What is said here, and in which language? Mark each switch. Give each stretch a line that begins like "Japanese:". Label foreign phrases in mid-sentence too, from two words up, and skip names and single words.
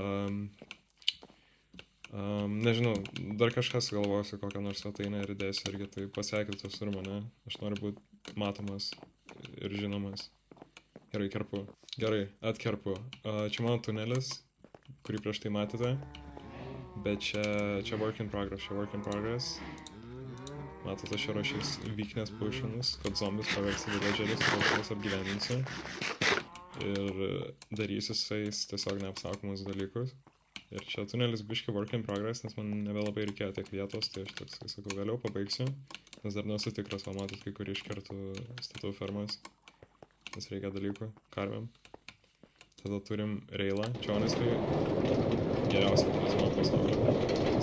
Lithuanian: Nežinau, dar kažką sugalvosiu, kokią nors svetainę ir įdėsiu irgi. Tai pasekit visur mane. Aš noriu būti matomas ir žinomas. Gerai, kerpu. Gerai, atkerpu. Čia mano tunelis, kurį prieš tai matėte. Bet čia
English: work in progress.
Lithuanian: Matote, aš rašys
English: weakness potionus,
Lithuanian: kad zombies paversti villagerius, kad juos apgyvendinsiu. Ir darysiu su jais tiesiog neapsakomus dalykus. Ir čia tunelis biški
English: work in progress,
Lithuanian: nes man nebelabai reikėjo tiek vietos, tai aš toks, kai sakau, vėliau pabaigsiu. Nes dar nesu tikras, o matot, kai kurį iš kartų statau fermas. Nes reikia dalykų, karvėm. Tada turim reilą, čia honestly geriausia talismaną pasaulyje.